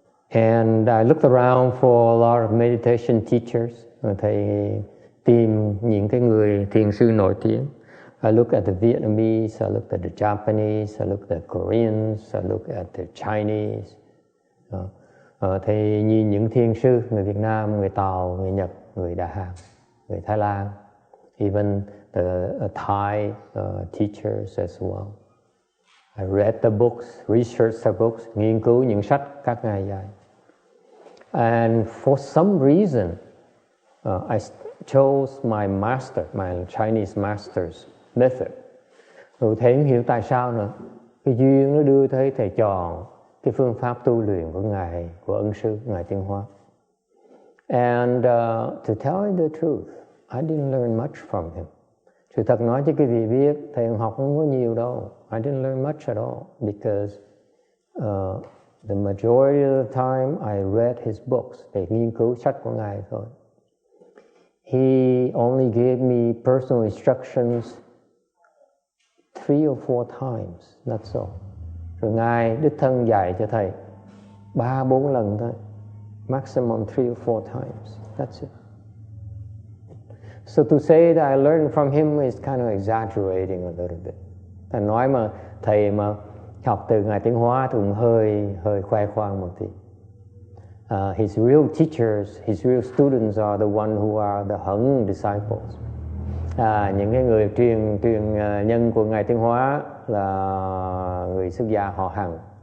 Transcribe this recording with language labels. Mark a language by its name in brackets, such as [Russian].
[English] And I looked around for a lot of meditation teachers. [Vietnamese] Thầy tìm những cái người thiền sư nổi tiếng. [English] I looked at the Vietnamese, I looked at the Japanese, I looked at the Koreans, I looked at the Chinese. [Vietnamese] Thì nhìn những thiền sư, người Việt Nam, người Tàu, người Nhật, người Đà Hàn, người Thái Lan, [English] even the Thai teachers as well. I read the books, researched the books, [Vietnamese] nghiên cứu những sách các ngài dạy. [English] And for some reason, I chose my Chinese master's method. [Vietnamese] Rồi thầy không hiểu tại sao nữa. Cái duyên nó đưa thầy chọn cái phương pháp tu luyện của ngài, của ân sư ngài Tiên Hoa. [English] And to tell you the truth, I didn't learn much from him. [Vietnamese] Sự thật nói cho quý vị biết, thầy học không có nhiều đâu. [English] I didn't learn much at all because the majority of the time I read his books. [Vietnamese] Thầy nghiên cứu sách của ngài thôi. [English] He only gave me personal instructions 3 or 4 times, that's all. [Vietnamese] Rồi ngài đích thân dạy cho thầy 3-4 lần thôi, [English] maximum 3 or 4 times, that's it. So to say that I learned from him is kind of exaggerating a little bit. [Vietnamese] Ta nói mà thầy mà học từ ngài Tiến Hóa thì cũng hơi khoe khoang một tí. [English] His real teachers, his real students are the one who are the Hằng disciples. [Vietnamese] Những cái người truyền nhân của ngài Tiến Hóa là người xuất gia họ Hằng.